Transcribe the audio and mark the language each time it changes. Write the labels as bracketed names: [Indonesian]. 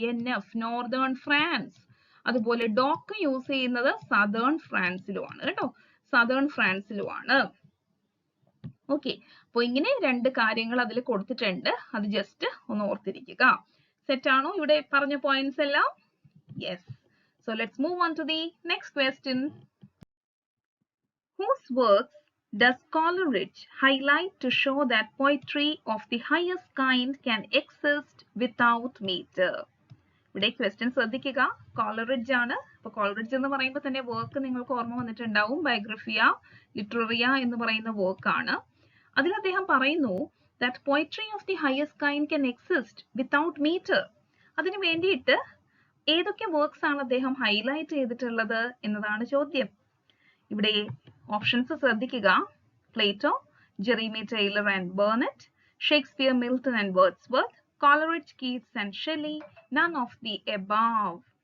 [Malayalam] NF northern France. അതുപോലെ dock use ചെയ്യുന്നത് southern ഫ്രാൻസിലുമാണ് കേട്ടോ, സദേൺ ഫ്രാൻസിലുമാണ്. ഓക്കെ, അപ്പൊ ഇങ്ങനെ 2 കാര്യങ്ങൾ അതിൽ കൊടുത്തിട്ടുണ്ട്. അത് ജസ്റ്റ് ഒന്ന് ഓർത്തിരിക്കുക. സെറ്റ് ആണോ ഇവിടെ പറഞ്ഞ പോയിന്റ്സ് എല്ലാം? Yes. [English] So let's move on to the next question. Whose works does Coleridge highlight to show that poetry of the highest kind can exist without meter? [Malayalam] ഇവിടെ ക്വസ്റ്റ്യൻ ശ്രദ്ധിക്കുക. കോളറിഡ്ജ് ആണ്. അപ്പൊ കോളറിഡ്ജ് എന്ന് പറയുമ്പോൾ തന്നെ വർക്ക് നിങ്ങൾക്ക് ഓർമ്മ വന്നിട്ടുണ്ടാവും. ബയോഗ്രഫിയ ലിറ്റററിയ എന്ന് പറയുന്ന വർക്കാണ്. അതിൽ അദ്ദേഹം പറയുന്നു [English] that poetry of the highest kind can exist without meter. [Malayalam] അതിനു വേണ്ടിയിട്ട് ഏതൊക്കെ വർക്ക്സ് ആണ് അദ്ദേഹം ഹൈലൈറ്റ് ചെയ്തിട്ടുള്ളത് എന്നതാണ് ചോദ്യം. ഇവിടെ ഓപ്ഷൻസ് ശ്രദ്ധിക്കുക. Plato, Jeremy Taylor and Burnett, Shakespeare, Milton and Wordsworth, Coleridge, Keats and Shelly, [English] none of the above.